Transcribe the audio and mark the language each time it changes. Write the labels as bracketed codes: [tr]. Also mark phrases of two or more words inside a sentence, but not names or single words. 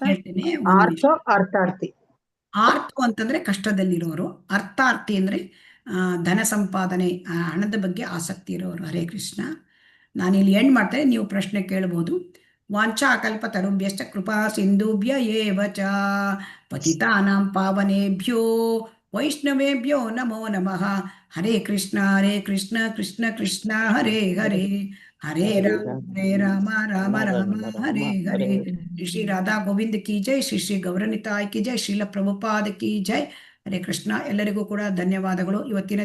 [kn] ಹೇಳ್ತೇನೆ. ಅರ್ಥಾರ್ಥಿ. ಆರ್ಥು ಅಂತಂದ್ರೆ ಕಷ್ಟದಲ್ಲಿರೋರು, ಅರ್ಥಾರ್ಥಿ ಅಂದ್ರೆ ಧನ ಸಂಪಾದನೆ, ಹಣದ ಬಗ್ಗೆ ಆಸಕ್ತಿ ಇರೋರು. ಹರೇ ಕೃಷ್ಣ. ನಾನಿಲ್ಲಿ ಎಂಡ್ ಮಾಡ್ತೇನೆ, ನೀವು ಪ್ರಶ್ನೆ ಕೇಳಬಹುದು. [sa] ವಾಂಛಾ ಕಲ್ಪತರುಭ್ಯಶ್ಚ ಕೃಪಾ ಸಿಂಧುಭ್ಯ ಏವ ಚ ಪತಿತಾನಾಂ ಪಾವನೇಭ್ಯೋ ವೈಷ್ಣವೇಭ್ಯೋ ನಮೋ ನಮಃ. ಹರೇ ಕೃಷ್ಣ ಕೃಷ್ಣ ಕೃಷ್ಣ ಹರೇ ಹರೇ, ಹರೇ ರಾಮ ರಾಮ ರಾಮ ಹರೇ ಹರೇ. [hi] श्री राधा गोविंद की जय, श्री गौरनिताय की जय, श्रील प्रभुपाद की जय. हरे कृष्ण. [kn] ಎಲ್ಲರಿಗೂ ಕೂಡ ಧನ್ಯವಾದಗಳು. ಇವತ್ತಿನ